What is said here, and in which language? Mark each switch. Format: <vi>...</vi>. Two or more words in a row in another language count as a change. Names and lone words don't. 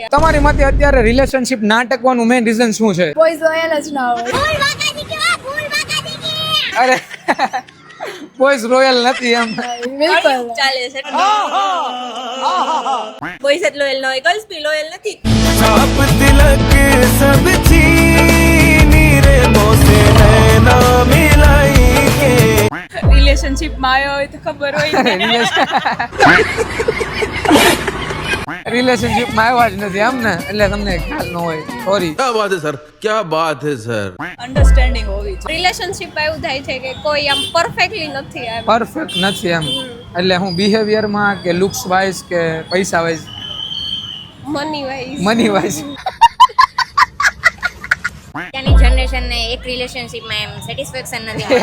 <gu>તમારી મતે અત્યારે રિલેશનશિપ ના ટકવાનું</gu> <en>main reason</en> <gu>શું છે?</gu> <en>boys royal</en> <gu>જ ના હોય. અરે</gu> <en>boys royal</en> <gu>નથી એમ. બિલકુલ ચાલે છે બોયઝ જ લોયલ ન હોય, ગર્લ્સ બી લોયલ નથી.</gu> <hi>छाप तिलक सब चीनी रे मोसे नैना मिलाई के</hi> <gu>રિલેશનશિપ માં આવ્યો હોય તો ખબર હોય ને. રિલેશનશિપ માં આવ્યા જ નથી એમ ને, એટલે તમને ખ્યાલ ન હોય. સોરી.</gu> <hi>क्या बात है सर, क्या बात है सर.</hi> <gu>અન્ડરસ્ટેન્ડિંગ હોવી જોઈએ. રિલેશનશિપ એવું થાય છે કે કોઈ આમ પરફેક્ટલી નથી એમ. પરફેક્ટ નથી એમ, એટલે હું બિહેવિયરમાં કે</gu> <en>looks wise</en> <gu>કે પૈસા વાઇઝ,</gu> <en>money wise. money wise.</en> <gu>ત્યાંની જનરેશનને એક રિલેશનશિપમાં એમ સેટિસ્ફેક્શન નથી મળતું.</gu>